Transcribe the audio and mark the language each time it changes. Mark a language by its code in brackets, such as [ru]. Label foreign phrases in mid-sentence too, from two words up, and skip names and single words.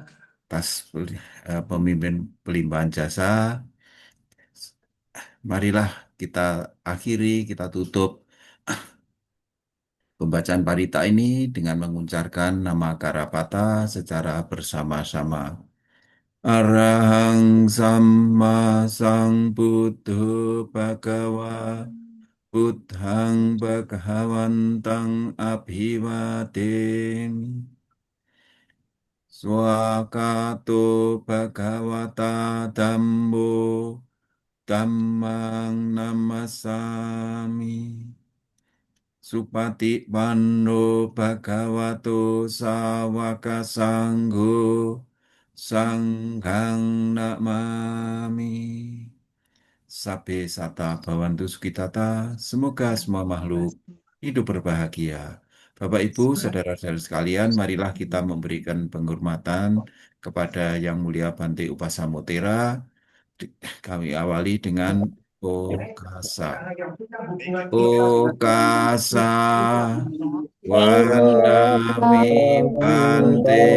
[id] atas pemimpin pelimpahan jasa. Marilah kita akhiri, kita tutup pembacaan parita ini dengan mengucapkan nama Karapata secara bersama-sama. [pi] Arahang Samma Sambuddho Bhagava Buddhang Bhagawantang Abhiwademi Swakato Bhagawata Dhammo Dhammang Namasami Supati Panno Bhagavato Sawaka Sangho Sanghang Namami Sabe Sata Bhawantu Sukitata [id] semoga semua makhluk hidup berbahagia. Bapak Ibu, saudara-saudara sekalian, marilah kita memberikan penghormatan kepada Yang Mulia Bante Upasamotera. Kami awali dengan Okasa. [pi] Okasa Wanami Bante.